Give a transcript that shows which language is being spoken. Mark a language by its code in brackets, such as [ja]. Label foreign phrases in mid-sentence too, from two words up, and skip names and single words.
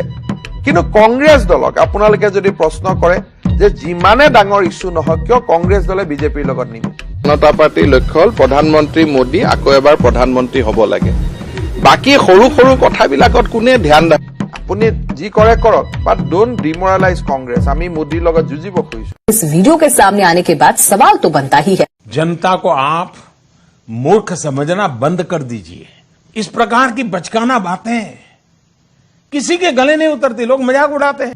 [as] কিন্তু কংগ্ৰেছ দলক আপোনালোকে যদি প্ৰশ্ন কৰে যে যিমানে ডাঙৰ ইছ্যু নহওক কিয় কংগ্ৰেছ দলে বিজেপিৰ লগত নিমিলে। জনতা পাৰ্টিৰ লক্ষ্য হ'ল প্ৰধানমন্ত্ৰী মোদী আকৌ এবাৰ প্ৰধানমন্ত্ৰী হ'ব লাগে। বাকী সৰু সৰু কথাবিলাকত কোনে ধ্যান ৰাখে? আপুনি যি কৰে কৰক, [en] but don't demoralize Congress. [as] আমি মোদীৰ লগত যুঁজিব খুজিছো। [hi] इस वीडियो के सामने आने के बाद सवाल तो बनता ही है। जनता को आप मूर्ख समझना बंद कर दीजिए। इस प्रकार की बचकाना बातें किसी के गले नहीं उतरती, लोग मजाक उड़ाते हैं।